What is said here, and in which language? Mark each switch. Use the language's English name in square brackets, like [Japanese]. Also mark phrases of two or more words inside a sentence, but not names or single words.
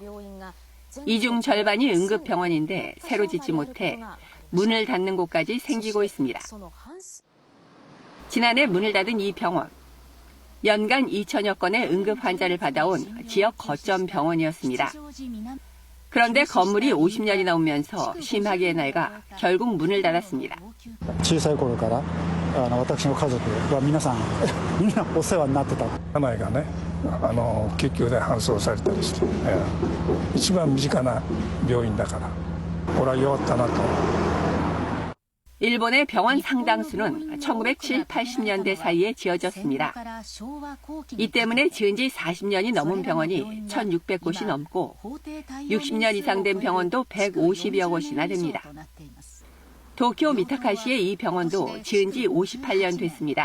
[Korean] 이 중 절반이 응급병원인데 새로 짓지 못해 문을 닫는 곳까지 생기고 있습니다. 지난해 문을 닫은 이 병원. 연간 2천여 건의 응급 환자를 받아온 지역 거점 병원이었습니다. 그런데 건물이 50년이 넘으면서 심하게 낡아 결국 문을 닫았습니다. [Japanese] 小さい頃から私の家族は皆さんみんなお世話になってた。家内がね、救急で搬送されたりして、一番身近な病院だから、これは弱ったなと。 [Korean] 일본의 병원 상당수는 1970, 80년대 사이에 지어졌습니다. 이 때문에 지은 지 40년이 넘은 병원이 1,600곳이 넘고 60년 이상 된 병원도 150여 곳이나 됩니다. 도쿄 미타카시의 이 병원도 지은 지 58년 됐습니다.